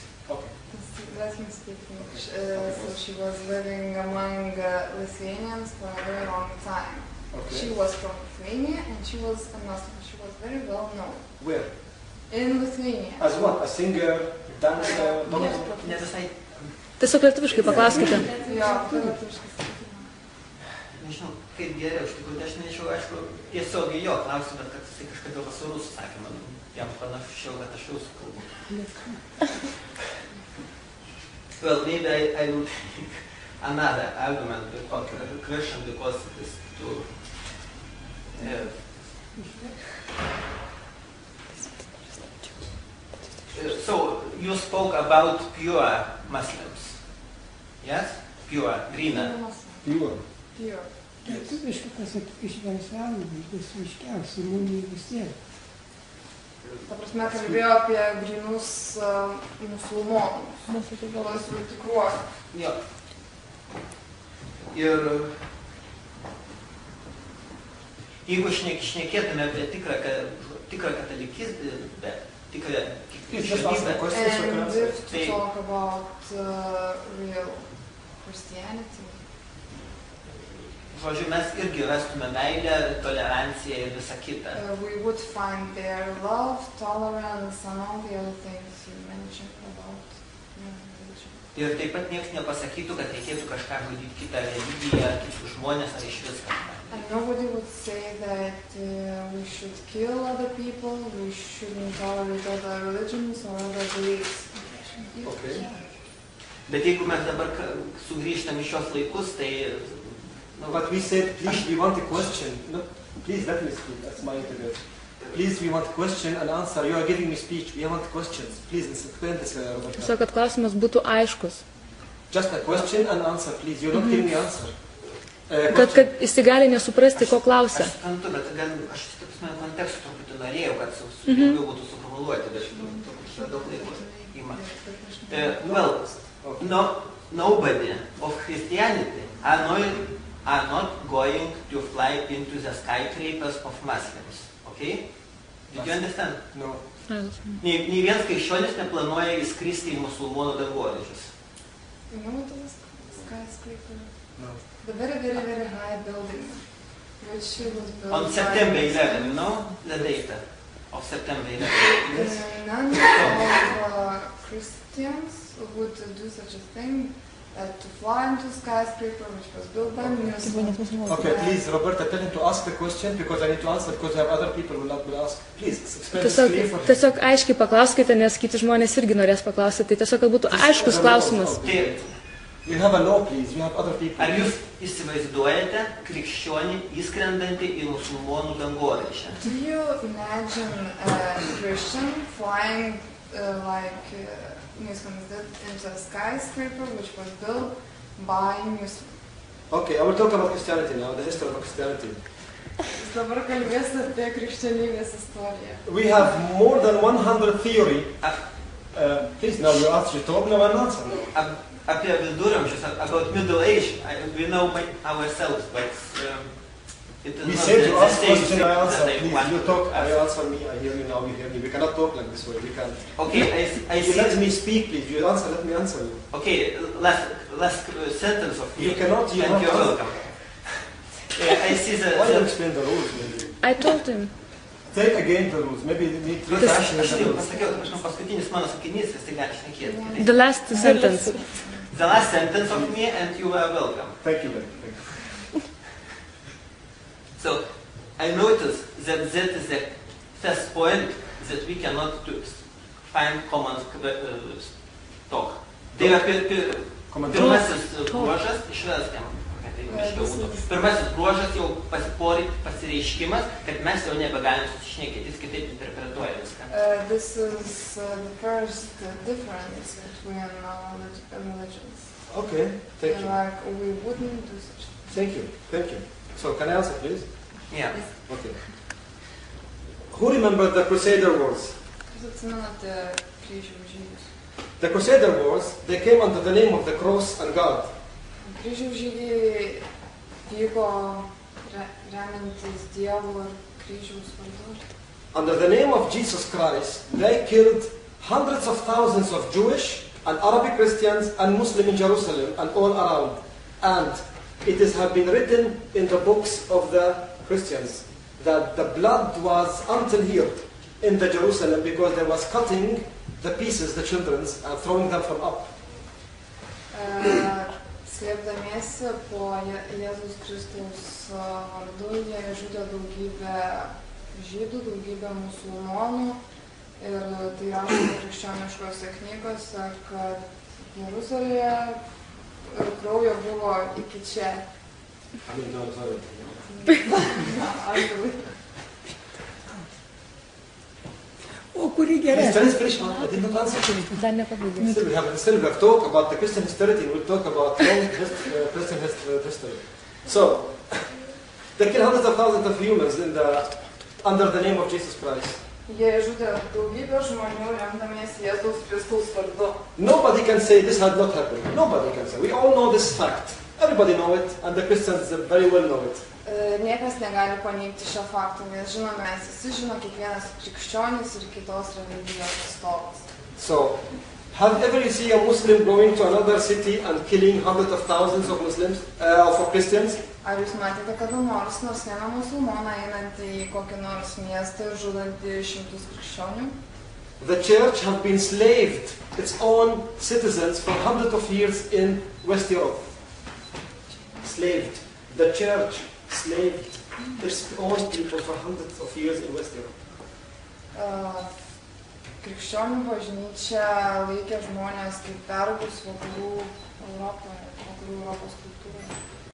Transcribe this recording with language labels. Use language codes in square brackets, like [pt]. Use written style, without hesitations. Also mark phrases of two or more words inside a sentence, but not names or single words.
[en] Okay. Let me speak English. So she was living among Lithuanians for a very long time. Okay. She was from Lithuania and she was a Muslim. She was very well known. Where? In Lithuania. As what? A singer, dancer? [lt] Ne visai, Tiesiog lietuviškai paklauskite. Jo, lietuviškai sakykime. nežinau, kaip geriau, iš tikrųjų, aš nežinau, aišku, tiesiogiai jo klausiu, bet kad jisai kažkada su rusų sakė, man jam panašiau, kad aš rusų kalbu. [en] Well, maybe I will take another argument or question because it is too... So, you spoke about pure Muslims, yes? Pure, greener. Pure. Pure. [lt] Lietuviškai pasakyk švenčiausiai, bus ryškiausiai, mums vis tiek. Ta prasme, kalbėjo apie grynus musulmonus. Mūsų tikruosius. Jo. Ir Jeigu šnekėtume apie tikrą katalikizmą, tikrą krikščionybę, [en] And if to talk about real Christianity, [lt] žodžiu, mes irgi rastume meilę, toleranciją ir visą kitą. [en] we would find their love, tolerance, and all the other things you mentioned about religion. [lt] Ir taip pat niekas nepasakytų, kad reikėtų kažką žudyti kitą religiją, kitus žmonės ar iš vis kažką. [en] And nobody would say that we should kill other people, we shouldn't tolerate other religions or other beliefs. Okay. [lt] Bet jeigu mes dabar sugrįžtam į šios laikus, tai... [en] But we said, please, we want a question. No, please, let me speak. That's my interview. Please, we want a question and answer. You are giving me speech. We want questions. Please, explain this, Roberta. [lt] Tiesiog, kad klausimas būtų aiškus. [en] Just a question and answer, please. You're not giving me answer. [lt] Kad jis gali nesuprasti, ko klausia. Aš suprantu, bet aš kontekstą truputį norėjau, kad daugiau būtų suformuluoti, bet truputį daug laiko ima. [en] Well, nobody of Christianity are not going to fly into the skyscrapers of Muslims. Okay? Did you understand? No. [lt] Nei vienas krikščionis neplanuoja įskristi į musulmonų dangoraižius. [en] You know what is skyscraper? No. The very, very, very high building, which was built On September 11, you know the date of September 11. Yes. None of Christians would do such a thing, to fly into skyscraper, which was built by Muslims. Okay, please, Roberta, tell him to ask the question because I need to answer because I have other people who will not will ask. Please, explain this clearly for him. [lt] Tiesiog aiškiai paklauskite, nes kiti žmonės irgi norės paklausyti. Tai tiesiog, kad būtų aiškus klausimas. [en] You have a law, please. You have other people. [lt] Ar jūs įsivaizduojate krikščionį įskrendantį į musulmonų dangoraižį? [en] Do you imagine a Christian flying like Muslims did into a skyscraper which was built by Muslims? Okay, I will talk about Christianity now, the history of Christianity. [lt] Dabar kalbėsiu apie krikščionybės istoriją. [en] We have more than 100 theory. Please, now you ask, you talk, now I'm answering. [lt] Apie viduramžius, [en] about Middle Age, we know by ourselves, but it is We not said you the ask same question, thing I that answer. I Please, want you to talk, I ask. answer me, I hear you now, you hear me. We cannot talk like this way, we can. Okay, I You see. let me speak, please. You answer, let me answer you. Okay, last sentence of me. You cannot, you and you're have to. welcome. I see Why don't you the... explain the rules, maybe? I told him. Take again the rules. Maybe you need three [lt] Aš [en] questions. [lt] jau pasakiau, kad paskutinis mano sakinys, vis tai gali šnekėti. [en] The last sentence. The last sentence of me and you are welcome. Thank you, thank So, I noticed that that is the first point that we cannot find common talk. [lt] Tai yra pirmasis bruožas, išveskim, kad tai aiškiau būtų. Pirmasis bruožas jau pasireiškimas, kad mes jau nebegalim susišnekėti, jis kitaip interpretuoja viską. [en] This is the first difference between religions. Okay, thank you. Like we wouldn't do such a Thank you, thank you. So, can I answer, please? Yeah. Okay. Who remembers the Crusader Wars? [lt] Jūs atsimenate kryžiaus žygius? [en] The Crusader Wars, they came under the name of the cross and God. [lt] Kryžiaus žygiai vyko remiantis Dievo ir kryžiaus vardu. [en] Under the name of Jesus Christ, they killed hundreds of thousands of Jewish and Arabic Christians and Muslims in Jerusalem and all around. And it has been written in the books of the Christians that the blood was until here in the Jerusalem because they was cutting the pieces, the children's, and throwing them from up. [lt] Slėpdamiesi po Jėzus Kristaus vardu, jie žudė daugybę žydų, daugybę musulmonų ir tai rašoma krikščioniškose knygose, kad Jeruzalėje kraujo buvo iki čia. O kurį gerai? Dar nepabaigė. [en] Still we have talk about the Christian history, we'll talk about long Christian history. So, they killed hundreds of thousands of humans under the name of Jesus Christ. [lt] Jie žudė daugybę žmonių remdamiesi Jėzaus Kristaus vardu. [en] Nobody can say this had not happened. Nobody can say. We all know this fact. Everybody know it, and the Christians very well know it. [lt] Niekas negali paneigti šio fakto, nes žinome, mes visi žino, kiekvienas krikščionis ir kitos religijos atstovas. [en] So, have ever you seen a Muslim going to another city and killing hundreds of thousands of Muslims, of Christians? [lt] Ar jūs matėte kada nors vieną musulmoną einantį į kokį nors miestą ir žudantį šimtus krikščionių? [en] The church have been slaved its own citizens for hundreds of years in West Europe. Slaved. The church slaved its own people for hundreds of years in West Europe. [lt] Krikščionių bažnyčia laikė žmonės kaip vergus vakarų Europos kultūroje.